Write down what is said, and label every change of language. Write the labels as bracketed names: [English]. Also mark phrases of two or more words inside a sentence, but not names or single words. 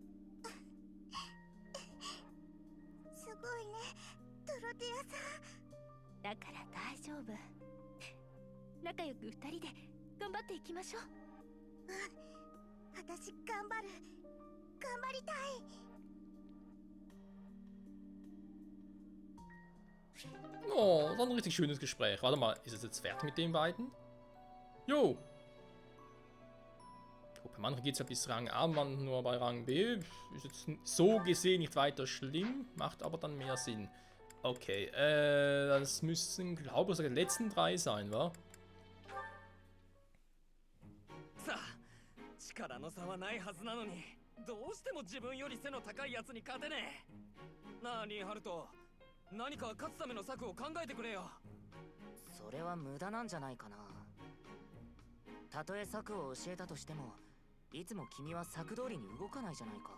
[Japanese] すごいね、ドロテアさん。だから大丈夫。仲良く2人で頑張っていきましょう。私頑張る。頑張りたい。 [German] Oh, das war ein richtig schönes Gespräch. Warte mal, ist es jetzt fertig mit den beiden? Jo. Bei manchen geht es ja bis Rang A, manchen nur bei Rang B. Ist jetzt so gesehen nicht weiter schlimm, macht aber dann mehr Sinn. Okay, das müssen, glaube ich, die letzten 3 sein, wa? [Japanese] さあ、力の差はないはずなのに、どうしても自分より背の高いやつに勝てねえ。なあ、リンハルト、何か勝つための策を考えてくれよ。それは無駄なんじゃないかな。たとえ策を教えたとしても、いつも君は策通りに動かないじゃないか。